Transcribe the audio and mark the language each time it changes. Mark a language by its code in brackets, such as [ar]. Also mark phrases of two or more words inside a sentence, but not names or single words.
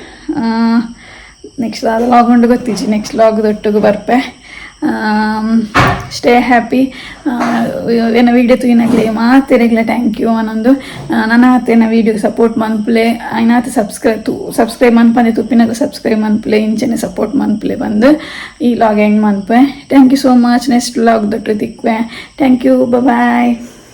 [tcy] ಅದು ಲಾಗ್ ಉಂಡು ಗೊತ್ತಿಜ್ಜಿ [en] next vlog [tcy] ದೊಟ್ಟಿಗೆ ಬರ್ಪೆ [en] stay happy [tcy] ಏನ ವೀಡಿಯೋ ತುಯಿನಾಗಲಿ ಮಾತಿರಗ್ಲ [en] thank you [tcy] ಅನ್ನೊಂದು ನನ್ನ ಆತೇನ ವೀಡಿಯೋಗೆ ಸಪೋರ್ಟ್ ಮನ್ಪುಲೆ ಐನಾತ ಸಬ್ಸ್ಕ್ರೈಬ್ ಮನ್ಪಂದೆ ತುಪ್ಪಿನಾಗ ಸಬ್ಸ್ಕ್ರೈಬ್ ಮನ್ಪುಲೆ ಇಂಚೆನೆ ಸಪೋರ್ಟ್ ಮನ್ಪುಲೆ ಬಂದು ಈ [en] vlog end [tcy] ಮನ್ಪೆ [en] thank you so much next vlog [tcy] ದೊಟ್ಟು ತಿಕ್ವೆ [en] thank you bye